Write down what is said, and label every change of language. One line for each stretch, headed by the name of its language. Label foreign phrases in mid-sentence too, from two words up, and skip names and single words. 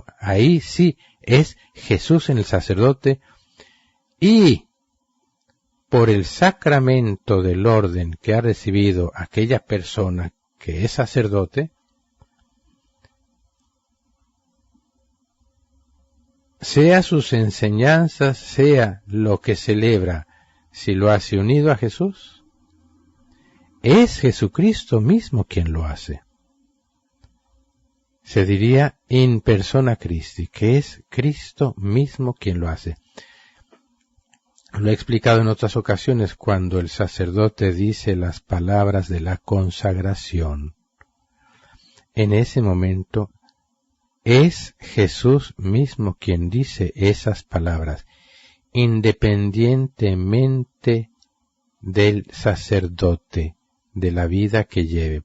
Spanish: Ahí sí es Jesús en el sacerdote, y por el sacramento del orden que ha recibido aquella persona que es sacerdote, sea sus enseñanzas, sea lo que celebra, si lo hace unido a Jesús, es Jesucristo mismo quien lo hace. Se diría
Latin: in persona Christi,
Spanish: que es Cristo mismo quien lo hace. Lo he explicado en otras ocasiones cuando el sacerdote dice las palabras de la consagración. En ese momento es Jesús mismo quien dice esas palabras, independientemente del sacerdote, de la vida que lleve.